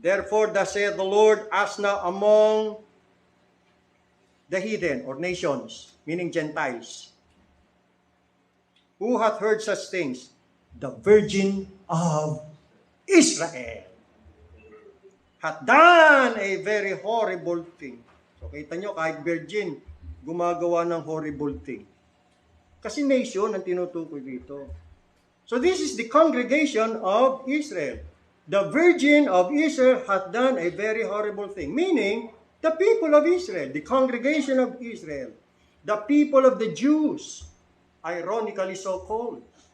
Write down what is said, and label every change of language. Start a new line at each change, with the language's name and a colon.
English: Therefore, thus saith the Lord, as now among the heathen or nations, meaning Gentiles, who hath heard such things? The virgin of Israel hath done a very horrible thing.
Filipino: So kita nyo, kahit virgin, gumagawa ng
English: horrible thing.
Filipino: Kasi nation ang tinutukoy dito.
English: So this is the congregation of Israel. The virgin of Israel hath done a very horrible thing. Meaning, the people of Israel, the congregation of Israel, the people of the Jews, ironically so called.